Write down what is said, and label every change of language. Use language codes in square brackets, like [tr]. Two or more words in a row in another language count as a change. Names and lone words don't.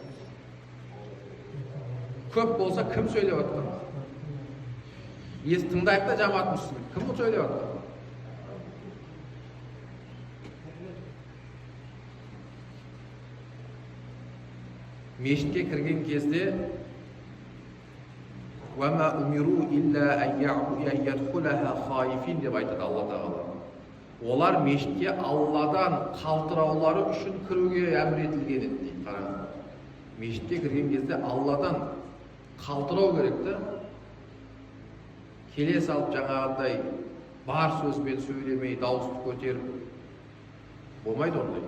[kk] Көп болса кім сөйлеп жатқан? Тыңдайық та жамағат мұсылман. Кім бұл сөйлеп жатқан? Мешітке кірген кезде [ar] وَمَا أُمِرُوا إِلَّا أَن يَدْخُلَهَا خَائِفِينَ [kk] деп айтады Алла Тағала. Олар мешітке Алладан қалтыраулары үшін кіруге әмір етілген еді дейді. Қараңыз. Мешітке кірген кезде Алладан қалтырау керек та. Келе салып жаңағындай бар сөзбен сөйлемей, дауысты көтеріп болмайды ондай.